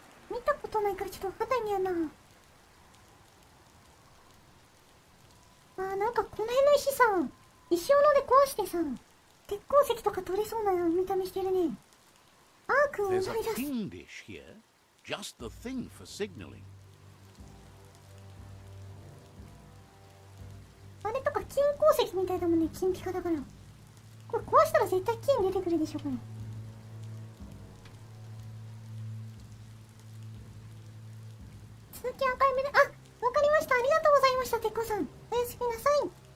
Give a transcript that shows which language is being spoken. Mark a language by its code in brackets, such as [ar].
[ja] 見たことないからちょっとわかんないんだよな。なんかこの辺の石さ、石斧で壊してさ、鉄鉱石とか取れそうな見た目してるね。アークを思い出す。 [en] There's a ping dish here, just the thing for signaling. [ja] あれとか金鉱石みたいだもんね、金ピカだから。これ壊したら絶対金出てくるでしょ、これ。続きアーカイブで、わかりました。ありがとうございました、鉄鋼さん。おやすみなさい。